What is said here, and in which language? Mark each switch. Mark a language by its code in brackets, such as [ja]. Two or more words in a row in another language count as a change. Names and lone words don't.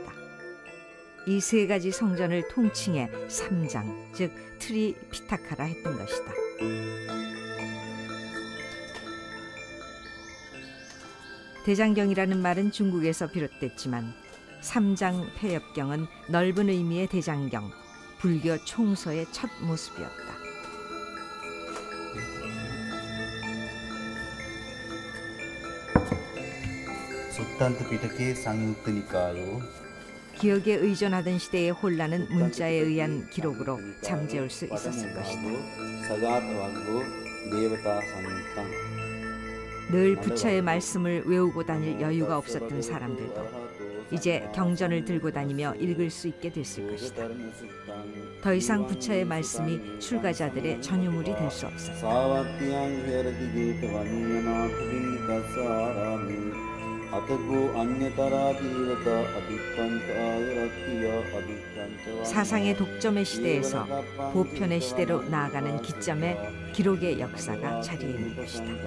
[ko] 이 세 가지 성전을 통칭해 삼장, 즉 트리 피타카라 했던 것이다. 대장경이라는 말은 중국에서 비롯됐지만 삼장 폐엽경은 넓은 의미의 대장경, 불교 총서의 첫 모습이었다. [pi] සුත්තන්ත පිටකේ සංයුක්ත නිකායෝ [ko] 기억에 의존하던 시대의 혼란은 문자에 의한 기록으로 잠재울 수 있었을 것이다. [pi] සගත වග්ගෝ දේවතා සංයුක්තං [ko] 늘 부처의 말씀을 외우고 다닐 여유가 없었던 사람들도 이제 경전을 들고 다니며 읽을 수 있게 됐을 것이다. 더 이상 부처의 말씀이 출가자들의 전유물이 될 수 없었다. 사상의 독점의 시대에서 보편의 시대로 나아가는 기점에 기록의 역사가 자리해 있는 것이다.